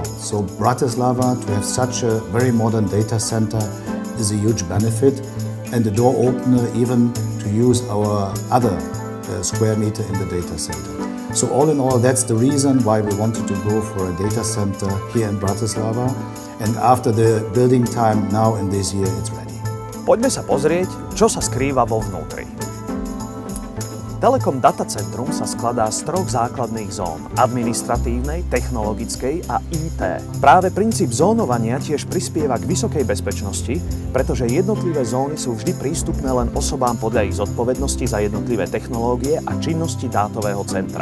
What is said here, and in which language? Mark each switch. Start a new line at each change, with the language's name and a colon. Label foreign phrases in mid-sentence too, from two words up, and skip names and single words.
English: So Bratislava, to have such a very modern data center, is a huge benefit and a door opener even to use our other square meter in the data center. So all in all, that's the reason why we wanted to go for a data center here in Bratislava. And after the building time now in this year, it's ready.
Slovak: Poďme sa pozrieť, čo sa skrýva vo vnútri. Telekom Datacentrum sa skladá z troch základných zón: administratívnej, technologickej a IT. Práve princíp zónovania tiež prispieva k vysokej bezpečnosti, pretože jednotlivé zóny sú vždy prístupné len osobám podľa ich zodpovednosti za jednotlivé technológie a činnosti dátového centra.